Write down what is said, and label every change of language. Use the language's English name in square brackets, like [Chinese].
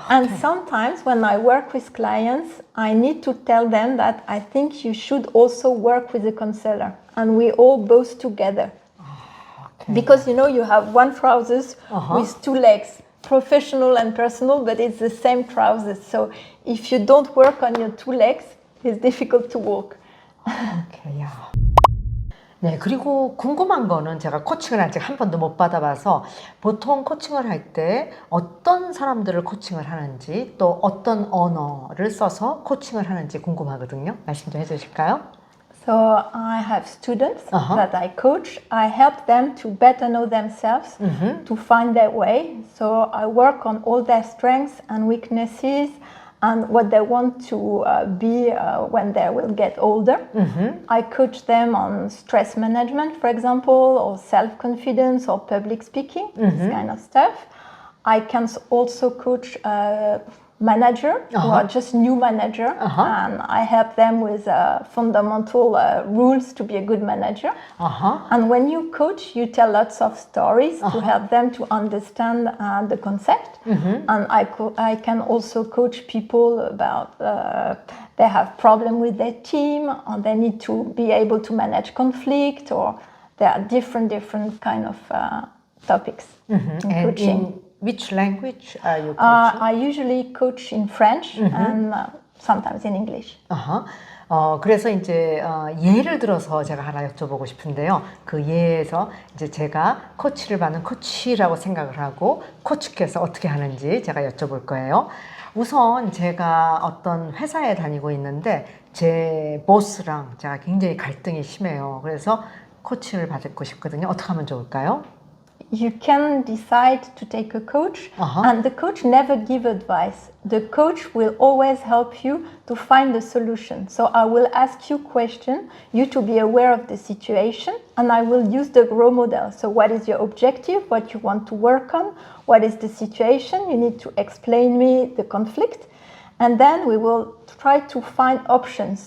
[English] And sometimes when I work with clients, I need to tell them that I think you should also work with a counselor, and we all both together. Because you have one trousers with two legs, professional and personal, but it's the same trousers. So if you don't work on your two legs, it's difficult to walk. Okay, yeah. [Korean] 네, 그리고 궁금한 거는 제가 코칭을 아직 한 번도 못 받아봐서 보통 코칭을 할 때 어떤 사람들을 코칭을 하는지 또 어떤 언어를 써서 코칭을 하는지 궁금하거든요. 말씀 좀 해주실까요? [English] So I have students that I coach. I help them to better know themselves, to find their way. So I work on all their strengths and weaknesses and what they want to be when they will get older. I coach them on stress management, for example, or self-confidence or public speaking, this kind of stuff. I can also coach manager who are just new manager, and I help them with fundamental rules to be a good manager. And when you coach, you tell lots of stories to help them to understand the concept. And I can also coach people about they have problem with their team, or they need to be able to manage conflict, or there are different kind of topics in coaching. Which language are you coaching? I usually coach in French and sometimes in English. [Korean] 그래서 이제 예를 들어서 제가 하나 여쭤보고 싶은데요. 그 예에서 이제 제가 코치를 받는 코치라고 생각을 하고 코치께서 어떻게 하는지 제가 여쭤볼 거예요. 우선 제가 어떤 회사에 다니고 있는데 제 보스랑 제가 굉장히 갈등이 심해요. 그래서 코치를 받고 싶거든요. 어떻게 하면 좋을까요? [English] You can decide to take a coach, and the coach never give advice. The coach will always help you to find the solution. So I will ask you questions, you to be aware of the situation, and I will use the role model. So what is your objective, what you want to work on, what is the situation, you need to explain me the conflict, and then we will try to find options.